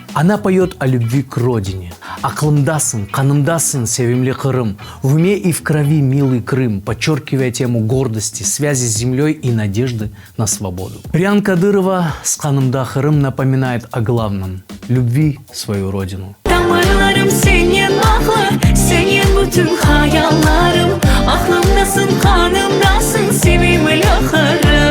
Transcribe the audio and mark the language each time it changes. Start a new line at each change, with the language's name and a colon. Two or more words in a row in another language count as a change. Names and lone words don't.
Russian: Она поет о любви к родине.
Crimean Tatar: «Аклымдасын, канымдасын, севимли Крым».
Russian: В уме и в крови милый Крым, подчеркивая тему гордости, связи с землей и надежды на свободу. Риан Кадырова с «Канымда Крым» напоминает о главном – любви в свою родину.
Crimean Tatar: Damarlarım senin aklı, senin bütün hayallarım. Aklımdasın, kanımdasın, sevimli Kırım.